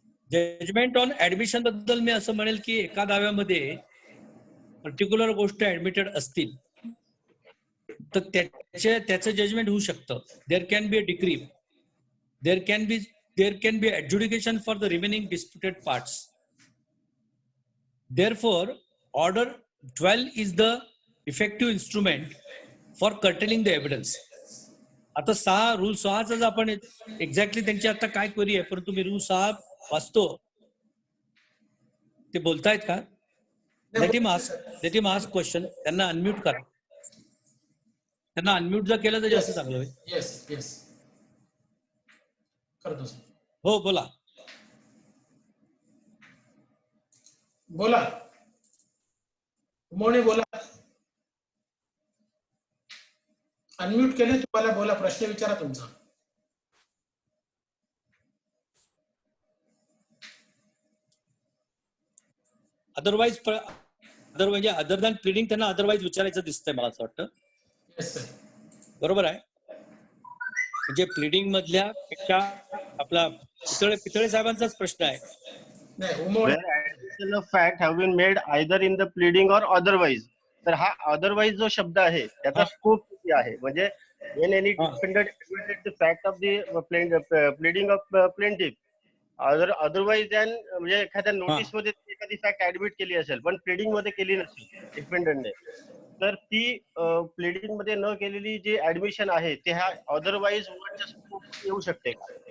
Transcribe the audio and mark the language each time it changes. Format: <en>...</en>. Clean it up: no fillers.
<mr>Judgement on admission बद्दल मी असं म्हणेल की एका दाव्यामध्ये पर्टिक्युलर गोष्ट ऍडमिटेड असतील तर त्याचं जजमेंट होऊ शकतं.</mr> <en>There can be a decree, there can be adjudication for the remaining disputed parts. Therefore, order 12 is the effective instrument for curtailing the evidence.</en> <mr>आता रूल 6च आपण एक्झॅक्टली त्यांची आता काय क्वेरी आहे, परंतु मी रूल 6 वाचतो. ते बोलतायत का?</mr> <en>Let him ask question.</en> <mr>त्यांना अनम्यूट करा. त्यांना अनम्यूट जर केलं तर जास्त चांगलं होईल. येस करतो सर. हो बोला. बोला मोने बोला. अनम्यूट केले तुम्हाला. बोला, प्रश्न विचारा तुमचा. अदरवाईज म्हणजे अदर दॅन प्लीडिंग त्यांना अदरवाईज विचारायचं दिसतंय मला असं वाटतं. Yes sir. बरोबर आहे. म्हणजे प्लीडिंग मधल्या पेक्षा आपला पितळे साहेबांचाच प्रश्न आहे. नाही उमोने.</mr> <en>where additional fact have been made either in the pleading or otherwise.</en> <mr>तर हा otherwise जो शब्द आहे त्याचा स्कोप किती आहे, म्हणजे</mr> <en>when any defendant admitted the fact of the pleading of plaintiff otherwise than</en> <mr>म्हणजे एखाद्या नोटीस मध्ये एखादी फॅक्ट ऍडमिट केली असेल पण प्लीडिंग मध्ये केली नसेल डिफेंडंटने, तर ती प्लीडिंग मध्ये न केलेली जी ऍडमिशन आहे ते ह्या अदरवाईज वर्डच्या स्कोप येऊ शकते का?</mr>